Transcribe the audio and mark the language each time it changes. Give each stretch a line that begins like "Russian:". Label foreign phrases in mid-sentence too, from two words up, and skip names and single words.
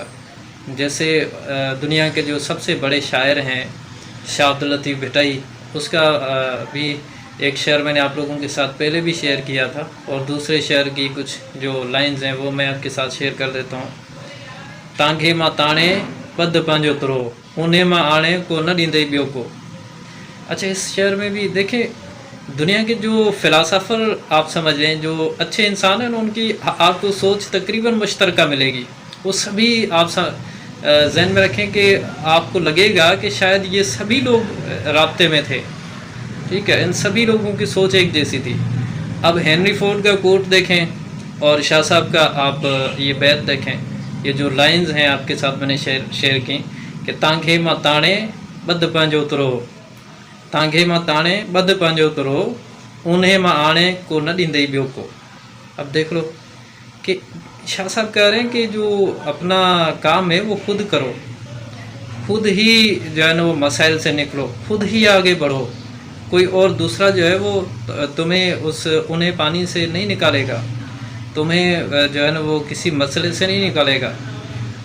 Hindi: जैसे दुनिया के जो सबसे बड़े शायर हैं, शाह अब्दुल लतीफ़ भुट्टो, उसका भी एक शेर मैंने आप लोगों के साथ पहले भी शेयर किया था, और दूसरे शेर की कुछ जो लाइंस हैं वो मैं आपके साथ शेयर कर देता हूँ।
Sindhi: तांगे मां ताणे पद पांजो तरो, उन्हें मां आणे को न ॾींदई ॿियो को।
Hindi: अच्छा, इस शेर में भी देखें, दुनिया के जो फ़िलासफ़र आप समझ लें, जो अच्छे इंसान हैं, उनकी आपको सोच तकरीबन मुश्तरका मिलेगी। वो सभी आप ज़हन में रखें कि आपको लगेगा कि शायद ये सभी लोग राब्ते में थे। ठीक है, इन सभी लोगों की सोच एक जैसी थी। अब हेनरी फोर्ड का कोट देखें और शाह साहब का आप ये बैत देखें, ये जो लाइंस हैं आपके साथ मैंने शेयर की कि
Sindhi: तांखे मां ताणे बद पांजो तरो, तांखे मां ताणे बद पांजो तरो, उन्हें मां आणे को न ॾींदई ॿियो को।
Hindi: अब देख लो कि शाह साहब कह रहे हैं कि जो अपना काम है वो खुद करो, खुद ही जो है ना वो मसाइल से निकलो, खुद ही आगे बढ़ो। कोई और दूसरा जो है वो तुम्हें उस उन्हें पानी से नहीं निकालेगा, तुम्हें जो है ना वो किसी मसले से नहीं निकालेगा।